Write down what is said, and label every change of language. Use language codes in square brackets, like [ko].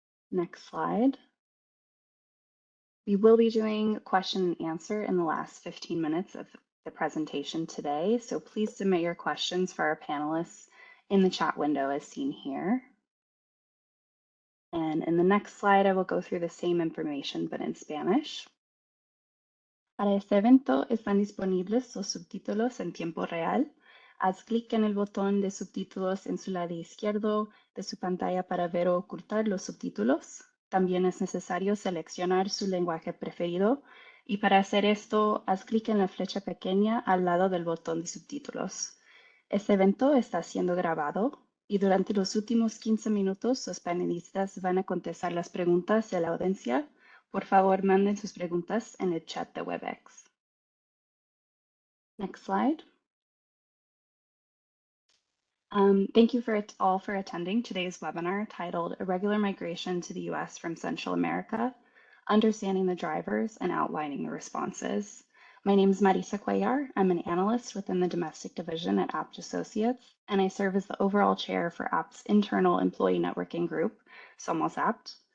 [en] Next slide. We will be doing question and answer in the last 15 minutes of the presentation today, so please submit your questions for our panelists in the chat window as seen here. And in the next slide, I will go through the same information, but in Spanish. [es] Para este evento están disponibles los subtítulos en tiempo real. Haz clic en el botón de subtítulos en su lado izquierdo de su pantalla para ver o ocultar los subtítulos. También es necesario seleccionar su lenguaje preferido y para hacer esto, haz clic en la flecha pequeña al lado del botón de subtítulos. Este evento está siendo grabado y durante los últimos 15 minutos los panelistas van a contestar las preguntas de la audiencia. Por favor, manden sus preguntas en el chat de WebEx. [en] Next slide. Thank you all for attending today's webinar titled Irregular Migration to the U.S. from Central America, Understanding the Drivers and Outlining the Responses. My name is Marisa Cuellar. I'm an analyst within the domestic division at APT Associates, and I serve as the overall chair for APT's internal employee networking group, Somos APT.